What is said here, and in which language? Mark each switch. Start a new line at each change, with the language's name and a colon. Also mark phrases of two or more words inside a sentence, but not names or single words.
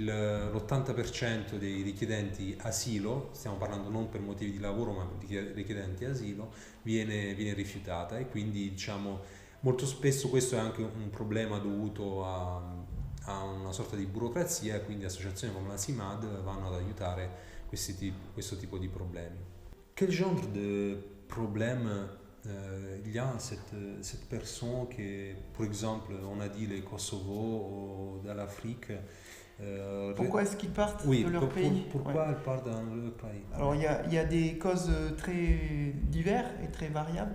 Italian: l'80% dei richiedenti asilo, stiamo parlando non per motivi di lavoro ma di richiedenti asilo, viene rifiutata, e quindi diciamo molto spesso questo è anche un problema dovuto a una sorta di burocrazia, e quindi associazioni come la CIMAD vanno ad aiutare questo tipo di problemi.
French: Quel genre de problème il y a cette personne qui, par exemple, on a dit le Kosovo ou dans l'Afrique. Pourquoi est-ce qu'ils partent de leur pays? Pourquoi ils partent dans leur pays? Alors il y a des causes très diverses et très variables.